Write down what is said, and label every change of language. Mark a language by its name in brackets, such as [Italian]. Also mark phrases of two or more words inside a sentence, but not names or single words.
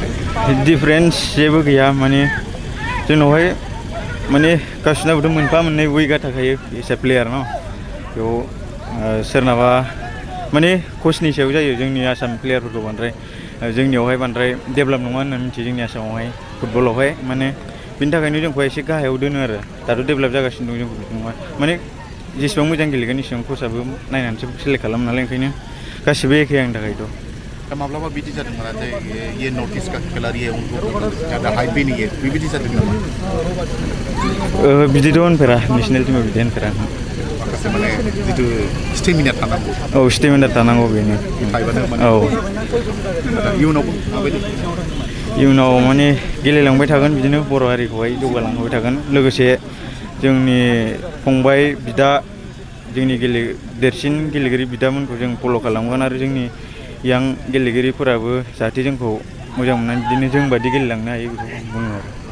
[Bodo] डिफारेन्स जेबो गैया माने जोंनावहाय माने गासिनाबोथ' मोनफा मोननै उइकआ थाखायो [English] S A player [Bodo] न बेयाव सोरनाबा माने कचनि सायाव जायो जोंनि आसाम प्लेयारफोरखौ बांद्राय जोंनियावहाय बांद्राय डेभेलप नङा होननानै मिथियो जोंनि आसामावहाय फुटबलावहाय माने बिनि थाखायनो जोंखौ एसे गाहायाव दोनो आरो दाथ' डेभेलप जागासिनो दं जोंखौ नङा माने जेसेबां मोजां गेलेगोन एसेबां कचआबो नायनानैसो सेलेक्ट खालामो नालाय ओंखायनो गासिबो एखे आंनि थाखायथ' दा माब्लाबा बिदि जादों नामा जे [Hindi] ये नर्थ इस्ट का खिलाड़ी है उनको ज़्यादा हाइप भी नहीं है [Bodo] बेबायदि जादों नामा बिदिथ' होनफेरा नेसनेल टिमाव बिदि होनफेरा माखासे माने जिथु स्टेमिना थानांगौ औ स्टेमिना थानांगौ बेनो औ इयुनावबो माबायदि इयुनाव माने गेलेलांबाय थागोन बिदिनो बर' हारिखौहाय जौगालांबाय थागोन लोगोसे जोंनि फंबाय बिदा जोंनि देरसिन गेलेगिरि बिदामोनखौ जों फल' खालामगोन आरो जोंनि यां गेलेगिरिफोराबो जाहाथे जोंखौ मोजां मोननानै बिदिनो जों बायदि गेलेलांनो हायो बेखौ बुङो आरो